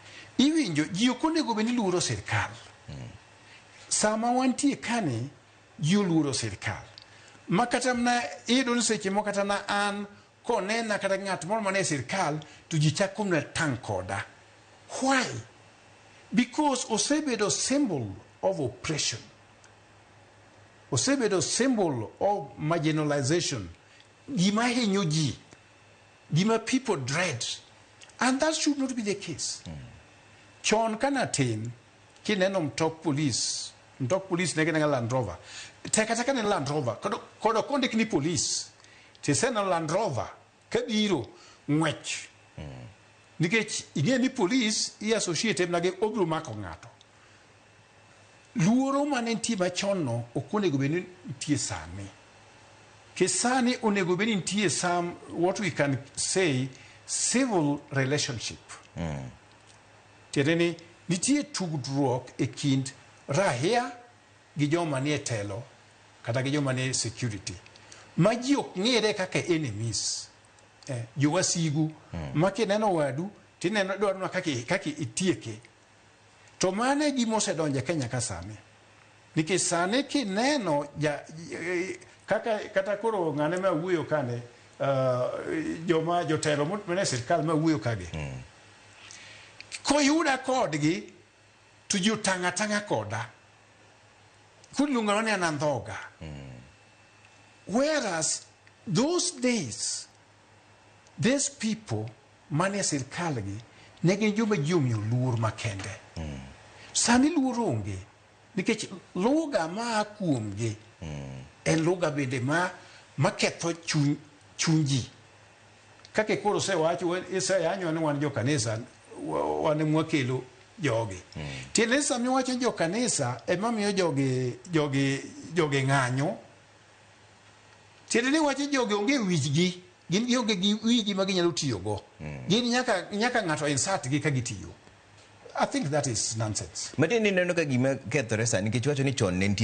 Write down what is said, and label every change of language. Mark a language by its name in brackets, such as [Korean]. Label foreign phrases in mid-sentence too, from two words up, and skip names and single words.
[Luo (Kenya and Tanzania)] Iwinjo ji ok onego bed ni luoro sirkal. Sama wantie kani ji luoro sirkal. Ma kata na iyudo ni seche moko kata na an konena kata ng'at moro mane sirkal to ji chako na tang' koda. [English] Why? Because osebedo symbol of oppression. Osebedo symbol of marginalization. [Luo (Kenya and Tanzania)] Gima hinyo ji. Gima [English] people dread. And that should not be the case. [Luo (Kenya and Tanzania)] Chon kanatin kineno mtok police nege nga Land Rover. Teka ne Land Rover. Kodo konde kini police. Tisena Land Rover kabiro ngwech. Nikech ing'e ni police i associated nage obro mako ng'ato. Luoro mane nitie machon no ok onego bed ni nitie sani. Kesani onego bed ni nitie [English] some what we can say civil relationship. [Luo (Kenya and Tanzania)] Tiende nitie tudruok e kind rahia gi joma nie telo kata gi joma nie security. Ma ji ok ng'ere kaka enemies. Jowasigu ma kineno wadu tineno dwarno kaka itieke. To mane gima osedonjo Kenya ka sani. Nikech sani kineno kata koro ng'ane ma wuoyo kane joma jotelo mane sirkal ma wuoyo kage. Koyuda kodgi to ji tanga koda. Kudlunga ni anandhoga. [English] Whereas those days, these people [Luo (Kenya and Tanzania)] mane sirkal gi negi joma jumi luor makende. Sani luor onge. Nikech lugha ma kuomgi en lugha bende ma ketho chunji. Kake koro se wacho yanyo ni wan jo kanisa wan mwakelo jogi. Tiende sami wacho jo kanisa emamiyo jogi ng'anyo. Tiende ni wacho jogi onge wichgi. Gin gionge gi wigi ma ginyalo tiyogo. Gin nyaka ng'ato insert gi ka gitiyo. [English] I think that is nonsense. [Luo (Kenya and Tanzania)] Matini neno ka gima kethore sani nikech wacho ni chon ne nitie